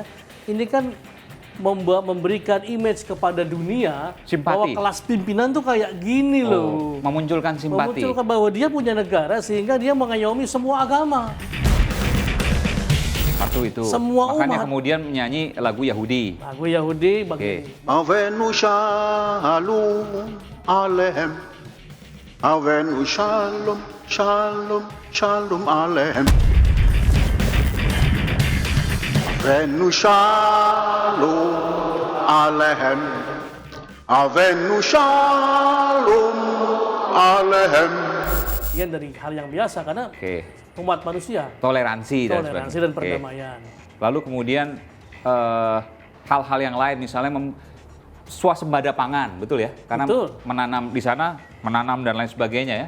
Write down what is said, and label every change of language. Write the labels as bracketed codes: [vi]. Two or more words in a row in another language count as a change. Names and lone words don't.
[id] Ini kan memberikan image kepada dunia Simpati. bahwa kelas pimpinan tuh kayak gini loh. Memunculkan simpati. Memunculkan bahwa dia punya negara sehingga dia mengayomi semua agama. Satu itu. Semua Makanya umat. kemudian menyanyi lagu Yahudi. Lagu Yahudi Oke. [he] הבאנו שלום עליכם. הבאנו שלום, שלום, שלום עליכם. הבאנו שלום עליכם. הבאנו שלום עליכם. [id] Bagian dari hal yang biasa karena Oke. umat manusia, Toleransi dan toleransi sebagainya. dan Oke. perdamaian. Lalu kemudian hal-hal yang lain, misalnya swasembada pangan, betul ya? Karena Betul. menanam di sana, menanam dan lain sebagainya ya.